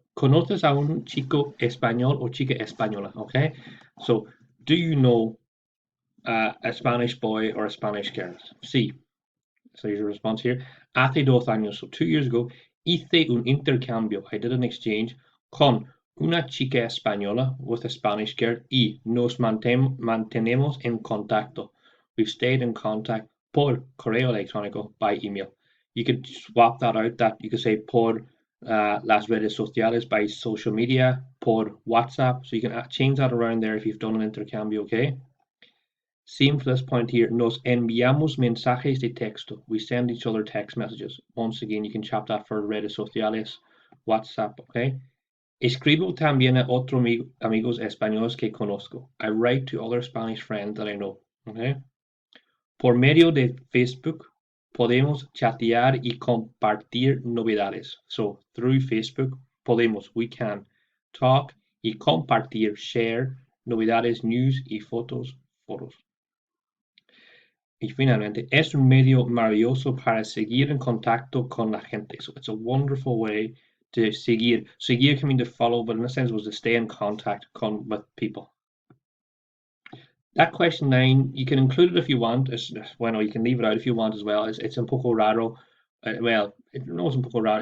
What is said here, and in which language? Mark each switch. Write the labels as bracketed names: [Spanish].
[Spanish] ¿Conoces a un chico español o chica española? [English] Okay. So, do you know a Spanish boy or a Spanish girl? Sí. So here's your response here. [Spanish] Hace 2 años, [English] so 2 years ago, [Spanish] hice un intercambio. [English] I did an exchange [Spanish] con una chica española [English] with a Spanish girl [Spanish] y nos mantenemos en contacto. [English] We've stayed in contact [Spanish] por correo electrónico, [English] by email. You could swap that out. That you could say [Spanish] por las redes sociales, [English] by social media, [Spanish] por WhatsApp. [English] So you can change that around there if you've done an intercambio, okay? Same for this point here. [Spanish] Nos enviamos mensajes de texto. [English] We send each other text messages. Once again, you can chop that for [Spanish] redes sociales, [English] WhatsApp, okay? [Spanish] Escribo también a otros amigos españoles que conozco. [English] I write to other Spanish friends that I know, okay? [Spanish] Por medio de Facebook, podemos chatear y compartir novedades. [English] So, through Facebook, we can talk [Spanish] y compartir, [English] share, novedades, news [Spanish] y fotos. Y finalmente, es un medio maravilloso para seguir en contacto con la gente. [English] So it's a wonderful way to seguir. Seguir can mean to follow, but in a sense was to stay in contact with people. That question 9, you can include it if you want. Well, you can leave it out if you want as well. It's [Spanish] un poco raro. [English] Well, no, it's un poco raro.